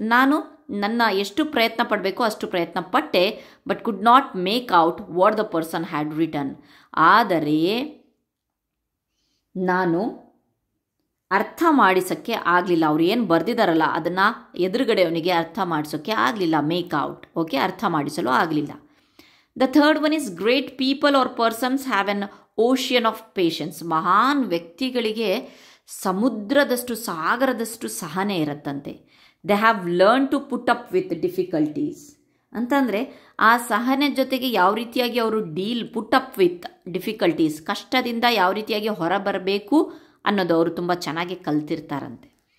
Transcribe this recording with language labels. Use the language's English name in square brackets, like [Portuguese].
[Kannada] ನಾನು ನನ್ನ ಎಷ್ಟು ಪ್ರಯತ್ನ ಪಡಬೇಕೋ ಅಷ್ಟು ಪ್ರಯತ್ನ ಪಟ್ಟೆ, [English] But could not make out what the person had written. [Kannada] ಆದರೆ ನಾನು ಅರ್ಥ ಮಾಡಿಸೋಕ್ಕೆ ಆಗಲಿಲ್ಲ. ಅವ್ರು ಏನು ಬರೆದಿದ್ದಾರಲ್ಲ ಅದನ್ನು ಎದುರುಗಡೆ ಅವನಿಗೆ ಅರ್ಥ ಮಾಡಿಸೋಕ್ಕೆ ಆಗಲಿಲ್ಲ. ಮೇಕ್ ಔಟ್, ಓಕೆ, ಅರ್ಥ ಮಾಡಿಸಲು ಆಗಲಿಲ್ಲ. [English] The third one is great people or persons have an ocean of patience. [Kannada] ಮಹಾನ್ ವ್ಯಕ್ತಿಗಳಿಗೆ ಸಮುದ್ರದಷ್ಟು ಸಾಗರದಷ್ಟು ಸಹನೆ ಇರುತ್ತಂತೆ. [English] they have learn to put up with difficulties [Kannada] ಅಂತಂದರೆ ಆ ಸಹನೆ ಜೊತೆಗೆ ಯಾವ ರೀತಿಯಾಗಿ ಅವರು ಪುಟ್ ಅಪ್ ವಿತ್ ಡಿಫಿಕಲ್ಟೀಸ್, ಕಷ್ಟದಿಂದ ಯಾವ ರೀತಿಯಾಗಿ ಹೊರಬರಬೇಕು ಅನ್ನೋದು ಅವರು ತುಂಬ ಚೆನ್ನಾಗಿ ಕಲ್ತಿರ್ತಾರಂತೆ.